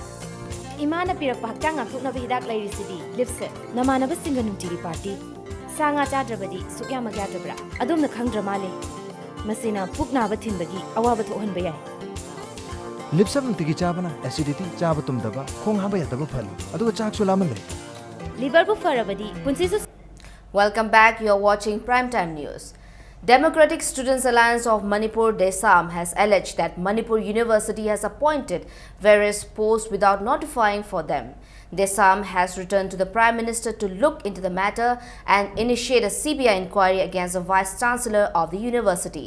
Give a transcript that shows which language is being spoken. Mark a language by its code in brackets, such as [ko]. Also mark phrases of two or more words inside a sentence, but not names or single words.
[mni] ꯏꯃꯥꯅ ꯄꯤꯔꯛꯄ ꯍꯛꯆꯥꯡ ꯉꯥꯛꯊꯣꯛꯅꯕ ꯍꯤꯗꯥꯛ ꯂꯩꯔꯤꯁꯤꯗꯤ ꯂꯤꯞꯁꯦꯠ ꯅꯃꯥꯟꯅꯕꯁꯤꯡꯒ ꯅꯨꯡꯇꯤꯒꯤ ꯄꯥꯔꯇꯤ ꯁꯥ ꯉꯥ ꯆꯥꯗ꯭ꯔꯕꯗꯤ ꯁꯨꯛ ꯌꯥꯝꯃꯛ ꯌꯥꯗ꯭ꯔꯕ꯭ꯔꯥ ꯑꯗꯣꯝꯅ ꯈꯪꯗ꯭ꯔ ꯃꯥꯜꯂꯦ ꯃꯁꯤꯅ ꯄꯨꯛ ꯅꯥꯕ ꯊꯤꯟꯕꯒꯤ ꯑꯋꯥꯕ ꯊꯣꯛꯍꯟꯕ ꯌꯥꯏ ꯂꯤꯞꯁꯞ ꯅꯨꯡꯇꯤꯒꯤ ꯆꯥꯕꯅ ꯑꯦꯁꯤꯗꯤꯇꯤ ꯆꯥꯕ ꯇꯨꯝꯗꯕ ꯈꯣꯡ ꯍꯥꯝꯕ ꯌꯥꯗꯕ ꯐꯍꯜꯂꯤ ꯑꯗꯨꯒ ꯆꯥꯛꯁꯨ ꯂꯥꯝꯍꯜꯂꯦ ꯂꯤꯚꯔꯕꯨ ꯐꯔꯕꯗꯤ ꯄꯨꯟꯁꯤꯁꯨ [en] Welcome back. You are watching Primetime News. Democratic Students Alliance of Manipur (DESAM) has alleged that Manipur University has appointed various posts without notifying for them. DESAM has returned to the Prime Minister to look into the matter and initiate a CBI inquiry against the Vice Chancellor of the university.